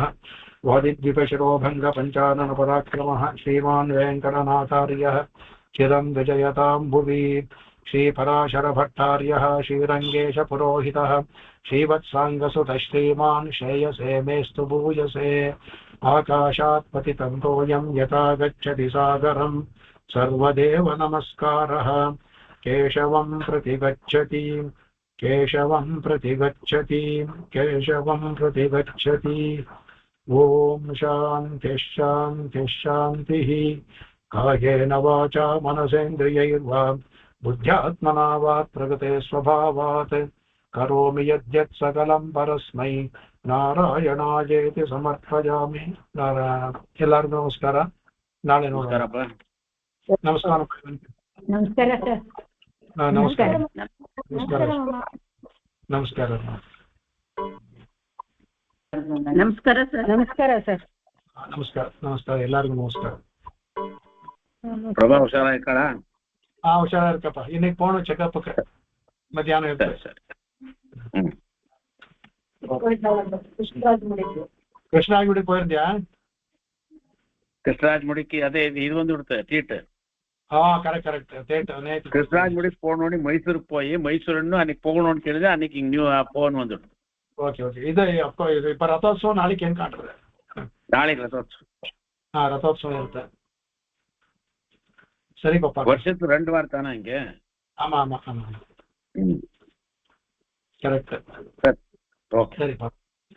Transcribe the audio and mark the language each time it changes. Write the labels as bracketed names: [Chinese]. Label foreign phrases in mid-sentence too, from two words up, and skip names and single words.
[Sanskrit] ವಾದಿದ್ವಿಪಶಿರೋಭಂಗ ಪಂಚಾನನ ಪರಾಕ್ರಮಃ ಶ್ರೀಮಾನ್ ವೆಂಕಟನಾಥಾರ್ಯಃ ಚಿರಂ ವಿಜಯತಾಂ ಭುವಿ. ಶ್ರೀಪರಾಶರ ಭಟ್ಟಾರ್ಯಃ ಶ್ರೀರಂಗೇಶ ಪುರೋಹಿತಃ ಶ್ರೀವತ್ಸಾಂಗಸುತಃ ಶ್ರೀಮಾನ್ ಶ್ರೇಯಸೇ ಮೇಸ್ತು ಭೂಯಸೇ. ಆಕಾಶಾತ್ ಪತಿತಂ ತೋಯಂ ಯಥಾ ಗಚ್ಚತಿ ಸಾಗರಂ ಸರ್ವದೇವ ನಮಸ್ಕಾರಃ. ಕೇಶವಂ ಪ್ರತಿಗಚ್ಚತಿ ಓಂ ಶಾಂತಿ ಶಾಂತಿ ಶಾಂತಿ. ಕಾಯೇನ ವಾಚಾ ಮನಸೇಂದ್ರಿಯೈರ್ವಾ ಬುದ್ಧ್ಯಾತ್ಮನಾ ವಾ ಪ್ರಕೃತೆ ಸ್ವಭಾವಾತ್ ಕರೋಮಿ ಯದ್ಯತ್ ಸಕಲಂ ಪರಸ್ಮೈ ನಾರಾಯಣಾಯೇತಿ ಸಮರ್ಪಯಾಮಿ. [Kannada] ನಾರಾಯಣ. ಎಲ್ಲರಿಗೂ ನಮಸ್ಕಾರ. ನಾಳೆ ನೋಡೋಣ. ನಮಸ್ಕಾರ. ನಮಸ್ಕಾರ ಸರ್. ನಮಸ್ಕಾರ. ನಮಸ್ಕಾರ. ನಮಸ್ಕಾರ ಸರ್. ನಮಸ್ಕಾರ ಸರ್. ನಮಸ್ಕಾರ. ಎಲ್ಲರಿಗೂ ನಮಸ್ಕಾರ. ಪ್ರಭಾ ಹುಷಾರಾಯ್ಕಳ? ಹುಷಾರಿರ್ಕಪ್ಪ. ಇನ್ನೀಗ ಫೋನು ಚೆಕಪ್ ಮಧ್ಯಾಹ್ನ ಇರ್ತದೆ. ಕೃಷ್ಣರಾಜಗುಡಿಗೆ போயிருந்தியா? ಕೃಷ್ಣರಾಜಗುಡಿಗೆ ಅದೇ ಇದು ಒಂದು ಇರುತ್ತೆ ತೀಟ್. [Tamil] கரெக்ட். கிருஷ்ணராஜ்முடிக்கு போகணும். மைசூருக்கு போய் மைசூர்னு அன்னைக்கு போகணும்னு கேளுது. அன்னைக்கு நியூ போன் வந்துடும். ஓகே. இது இப்ப ரதோத்சவம் நாளைக்கு [Kannada] ಏನು ಕಾಣ್ತದೆ? ನಾಳೆಗೆ ರಥೋತ್ಸವ. ರಥೋತ್ಸವ ಇರುತ್ತೆ. ಸರಿ ಪಾಪ. ವರ್ಷಕ್ಕೆ 2 ವಾರ ತಾನ ಹಂಗೆ? [Tamil] ஆமா. கரெக்ட். [Kannada] ಓಕೆ. ಸರಿ ಪಾಪ.